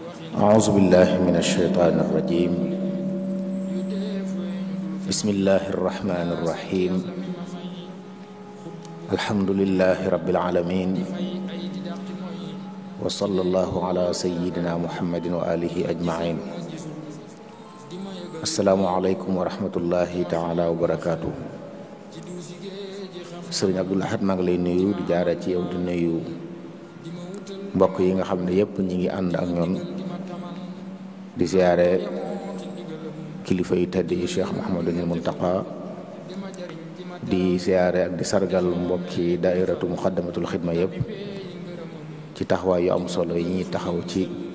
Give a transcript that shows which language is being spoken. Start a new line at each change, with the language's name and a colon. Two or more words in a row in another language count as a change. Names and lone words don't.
Arabic: أعوذ بالله من الشيطان الرجيم بسم الله الرحمن الرحيم الحمد لله رب العالمين وصلى الله على سيدنا محمد وآله أجمعين السلام عليكم ورحمة الله تعالى وبركاته
Wolof: Sëriñ Abdou Lahad maa ngi lay nuyu di jaare ci yow di nuyu mbokk yi nga xam ne yëpp ñi ngi ànd ak ñoom di ziare kilifa yu tedd yi Cheikh Mouhamadul Muntaqa di ziare ak di sargal mbokki daairatu muqaddamatul xidma yëpp ci taxawaay yu am solo yi ñuy taxaw ci